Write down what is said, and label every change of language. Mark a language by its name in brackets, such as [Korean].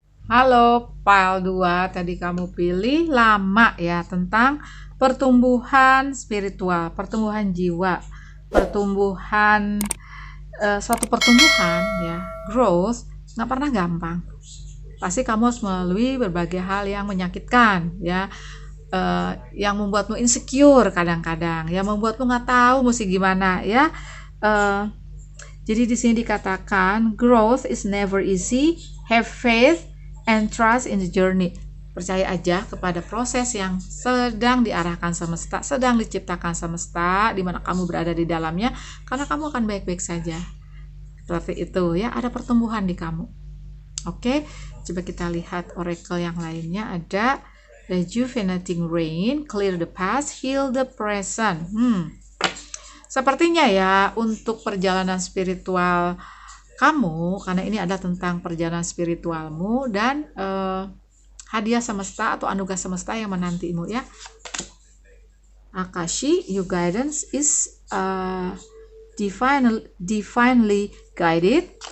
[Indonesian] Halo, file 2 tadi kamu pilih lama ya, tentang pertumbuhan spiritual, pertumbuhan jiwa, pertumbuhan suatu pertumbuhan ya, growth nggak pernah gampang. Pasti kamu harus melalui berbagai hal yang menyakitkan ya, yang membuatmu insecure kadang-kadang, yang membuatmu nggak tahu mesti gimana ya. Jadi di sini dikatakan [English] growth is never easy, have faith and trust in the journey. [Indonesian] Percaya aja kepada proses yang sedang diarahkan semesta, sedang diciptakan semesta, di mana kamu berada di dalamnya, karena kamu akan baik-baik saja. Seperti itu ya, ada pertumbuhan di kamu. Oke, coba kita lihat oracle yang lainnya. Ada [English] rejuvenating rain, clear the past, heal the present. [Indonesian] Sepertinya ya, untuk perjalanan spiritual kamu, karena ini adalah tentang perjalanan spiritualmu dan hadiah semesta atau anugerah semesta yang menantimu ya. [English] Akashi, your guidance is divinely guided.